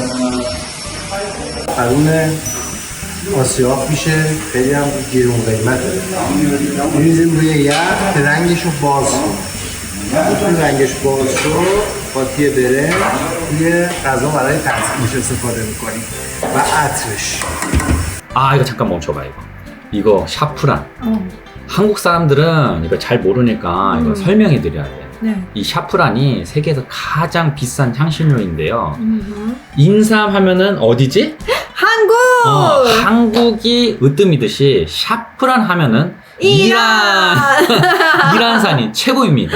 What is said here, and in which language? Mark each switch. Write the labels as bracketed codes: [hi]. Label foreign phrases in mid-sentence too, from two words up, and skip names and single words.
[fa] قرون آسیاب میشه، خیلی هم گرون قیمته. میریزیم روی یخ که رنگشو باز کنه. وقتی رنگش باز شد قاطی برنج توی غذا برای تزیینش استفاده میکنیم و عطرش. [ko] 아 이거 잠깐 멈춰봐. 이거 샤프란. 한국 사람들은 이거 잘 모르니까 이거 설명해 드려야 돼. 네. 이 샤프란이 세계에서 가장 비싼 향신료인데요. 인삼 하면은 어디지? 한국! 한국이 으뜸이듯이 샤프란 하면은 이란산이 최고입니다.